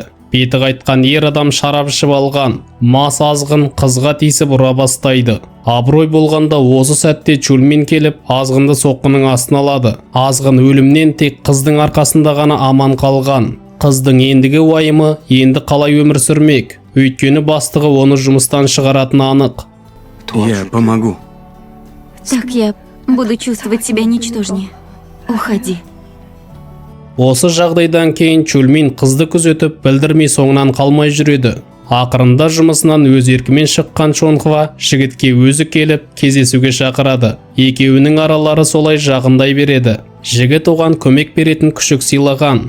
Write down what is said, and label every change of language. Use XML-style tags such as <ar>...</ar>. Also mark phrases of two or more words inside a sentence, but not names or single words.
<kk>Беті қайтқан ер адам шарап ішіп алған. Мас азғын қызға тиісіп ұра бастайды. Абырой болғанда осы сәтте Чольмин келіп, азғынды соққының астына алады. Азғын өлімнен тек қыздың арқасында ғана аман қалған. Қыздың ендігі уайымы енді қалай өмір сүрмек? Өйткені бастығы оны жұмыстан шығаратыны анық.</kk> <ru>Я помогу. Так я буду чувствовать себя ничтожнее. Уходи.</ru> <kk>Осы жағдайдан кейін Чольмин қызды күзетіп, білдірмей соңынан қалмай жүреді. Ақырында жұмысынан өз еркімен шыққан Чонхва жігітке өзі келіп, кездесуге шақырады. Екеуінің аралары солай жақындай береді. Жігіт оған көмек беретін күшік сыйлаған.</kk>